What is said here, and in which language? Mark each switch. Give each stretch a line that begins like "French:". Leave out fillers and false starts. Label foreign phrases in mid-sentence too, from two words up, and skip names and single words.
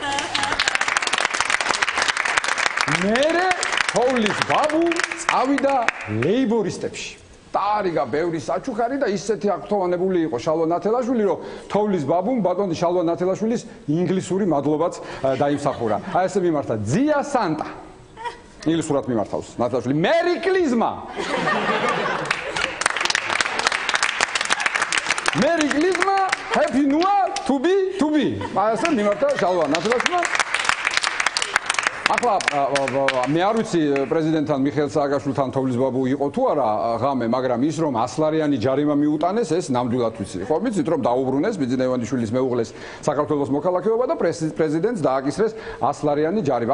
Georgian: მერე თოვლის ბაბუ წავიდა ლეიბორისტებში. დაარიგა ბევრი საჩუქარი და ისეთი აქტოვანებული იყო შალვა ნათელაშვილი, რომ თოვლის ბაბუმ ბატონი შალვა ნათელაშვილის ინგლისური მადლობაც დაიმსახურა. აი ესე მიმართა ძია სანტა. ინგლისურად მიმართავს ნათელაშვილი.
English: Merry Christmas. Happy New Year to be.
Georgian: აი ესე მიმართა შალვა ნათელაშვილმა. ახლა მე არ ვიცი პრეზიდენტთან მიხეილ სააკაშვილთან თოვლის ბაბუ იყო თუ არა ღამე, მაგრამ ის რომ 100 ლარიანი ჯარიმა მიუტანეს, ეს ნამდვილად ვიცი. ხო, ვიცით რომ დაუბრუნეს ბიძინა ივანიშვილის მეუღლეს საქართველოს მოქალაქეობა და პრეზიდენტს დააკისრეს 100 ლარიანი ჯარიმა.